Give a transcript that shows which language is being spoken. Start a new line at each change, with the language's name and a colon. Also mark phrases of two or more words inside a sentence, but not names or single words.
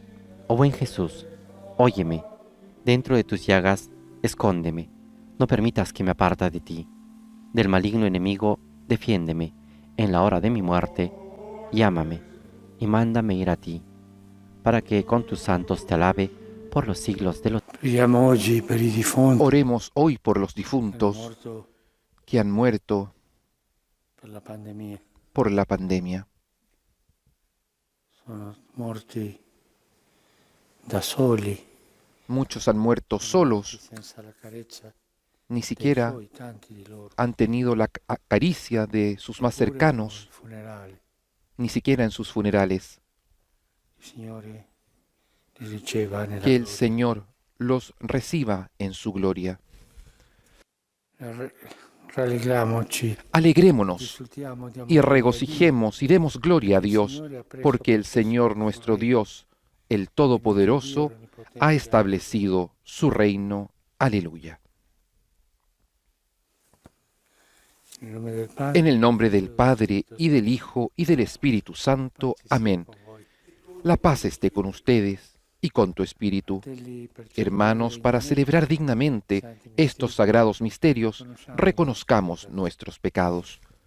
Spanish: Oh buen Jesús, óyeme; dentro de tus llagas, escóndeme; no permitas que me aparta de ti. Del maligno enemigo, defiéndeme; en la hora de mi muerte, llámame y mándame ir a ti, para que con tus santos te alabe por los siglos de los...
Italian: Preghiamo oggi per i defunti
Spanish: Oremos hoy por los
Italian: che hanno
Spanish: difuntos
Italian: morto
Spanish: que han muerto
Italian: per la pandemia.
Spanish: por la pandemia.
Italian: Sono morti da soli,
Spanish: Muchos han muerto solos,
Italian: senza la carezza
Spanish: ni
Italian: dei
Spanish: siquiera
Italian: suoi, tanti di loro.
Spanish: han tenido la caricia de sus más
Italian: Pure
Spanish: cercanos,
Italian: ai funerali.
Spanish: ni siquiera en sus funerales.
Italian: Il Signore li riceva nella
Spanish: Que el
Italian: gloria.
Spanish: Señor los reciba en su gloria.
Italian: Rallegriamoci,
Spanish: Alegrémonos
Italian: risultiamo di
Spanish: y
Italian: amore
Spanish: regocijemos y demos gloria a
Italian: a Dio.
Spanish: Dios,
Italian: Il Signore ha preso
Spanish: porque el
Italian: possessione
Spanish: Señor
Italian: del
Spanish: nuestro
Italian: regno.
Spanish: Dios, el Todopoderoso,
Italian: Dio onnipotente,
Spanish: ha establecido su reino. Aleluya.
Italian: nel nome del Padre,
Spanish: En el nombre del Padre, y del Hijo, y del Espíritu Santo. Amén.
Italian: con voi.
Spanish: La paz esté con ustedes y con tu espíritu. Hermanos, para celebrar dignamente estos sagrados misterios, reconozcamos nuestros pecados.